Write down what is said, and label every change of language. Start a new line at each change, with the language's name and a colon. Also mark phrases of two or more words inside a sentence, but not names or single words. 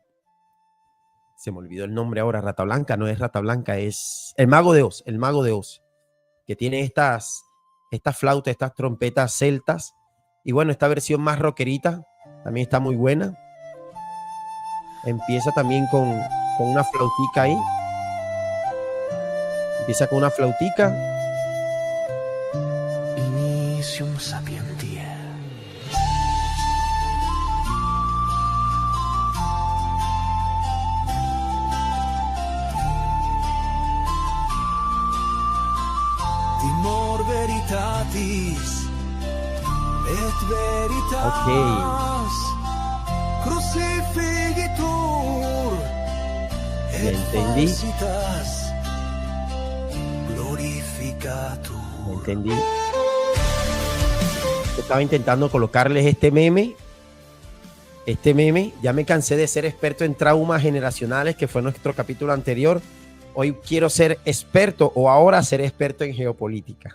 Spanish: Se me olvidó el nombre ahora, Rata Blanca, no es Rata Blanca, es El Mago de Oz, que tiene estas flautas, estas trompetas celtas. Y bueno, esta versión más rockerita también está muy buena. Empieza también con una flautica ahí. Empieza con una flautica.
Latin: Initium sapientiae. Timor veritatis et veritas crucifigitur et falsitas glorificatur.
Spanish: Me entendí. Estaba intentando colocarles este meme. Ya me cansé de ser experto en traumas generacionales, que fue nuestro capítulo anterior. Hoy quiero ser experto, o ahora ser experto en geopolítica.